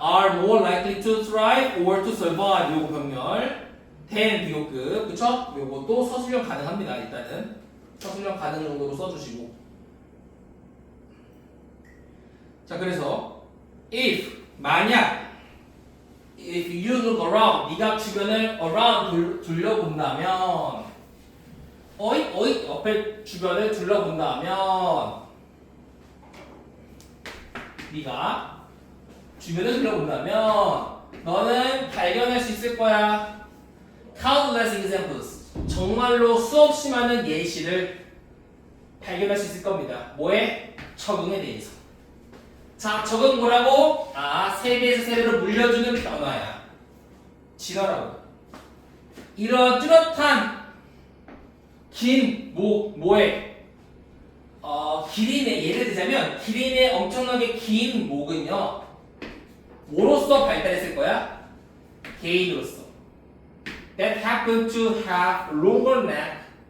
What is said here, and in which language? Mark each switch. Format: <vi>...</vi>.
<en>Are more likely to thrive or to survive.</en> <ko>요거 병렬. than 비교급. 그쵸? 요것도 서술형 가능합니다. 일단은 서술형 가능 정도로 써주시고. 자, 그래서 if 만약</ko> <en>if you look around,</en> <ko>네가 주변을 around 둘러본다면, 어이 옆에 주변을 둘러본다면, 네가 주변을 둘러본다면, 너는 발견할 수 있을 거야.</ko> <en>Countless examples,</en> <ko>정말로 수없이 많은 예시를 발견할 수 있을 겁니다. 뭐에? 적응에 대해서. 자, 적응 뭐라고? 세대에서 세대로 물려주는 변화야. 진화라고. 이런 뚜렷한 긴 뭐에? 기린의 예를 들자면 기린의 엄청나게 긴 목은요. 뭐로서 발달했을 거야? 개인으로서.</ko> <en>That happened to have longer neck.</en>